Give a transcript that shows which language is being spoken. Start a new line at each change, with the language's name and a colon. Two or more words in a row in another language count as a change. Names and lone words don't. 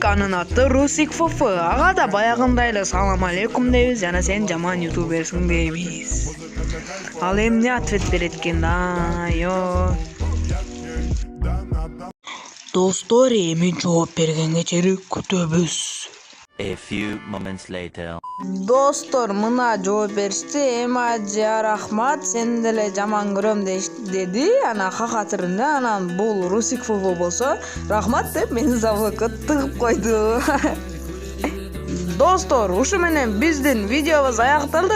Kyrgyz: Анын аты Русик ФФ. Ага да баягындай эле
Arabic: سلام عليكم
Kyrgyz: дейбиз, жана сен жаман ютуберсиң дейбиз. Ал эмне ответ берет экен да? Достор, эми жооп бергенге чейин күтөбүз.
English: A few moments later.
Kyrgyz: Достор, мына жооп беришти. Имаджи рахмат, сени деле жаман көрөм деди. Ана хакатырында, анан бул Русик ФФ болсо, рахмат деп мени заблокко тыгып койду. Достор, ушу менен биздин видеобуз аякталды.